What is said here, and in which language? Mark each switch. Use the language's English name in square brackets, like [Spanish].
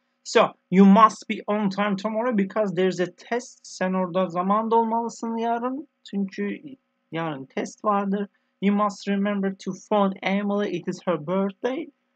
[English] So you must be on time tomorrow because there's a test. [Turkish] Sen orada zamanda olmalısın yarın. Çünkü yarın test vardır. [English] You must remember to phone Emily. It is her birthday.